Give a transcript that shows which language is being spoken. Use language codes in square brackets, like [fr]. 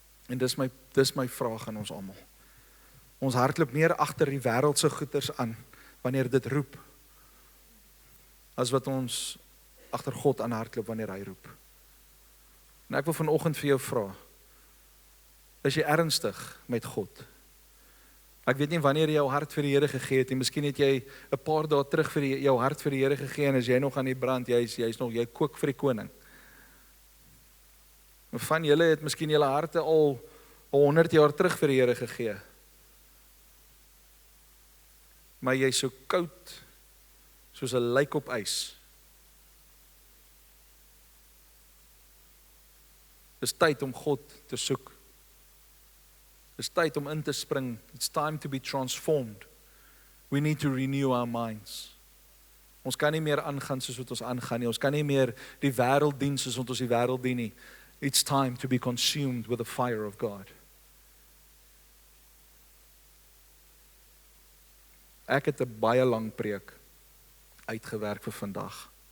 [af] En dis my vraag aan ons almal. Ons hardloop meer agter die wêreldse goeders aan wanneer dit roep, as wat ons agter God aan hardloop wanneer hy roep. En ek wil vanoggend vir jou vra, is jy ernstig met God? Ek weet nie wanneer jy jou hart vir die Here gegee het nie, miskien het jy 'n paar dae terug vir jou hart vir die Here gegee en as jy nog aan die brand, jy kook vir die koning. Van julle het miskien julle harte al 100 jaar terug vir die Here gegee. Maar jy is so koud soos 'n lijk op ys. Dis tyd om God te soek. Dis tyd om in te spring. [en] It's time to be transformed. We need to renew our minds. [af] Ons kan nie meer aangaan soos wat ons aangaan nie. Ons kan nie meer die wêreld dien soos wat ons die wêreld dien nie. [en] It's time to be consumed with the fire of God. [af] Ek het 'n baie lang preek uitgewerk vir vandag.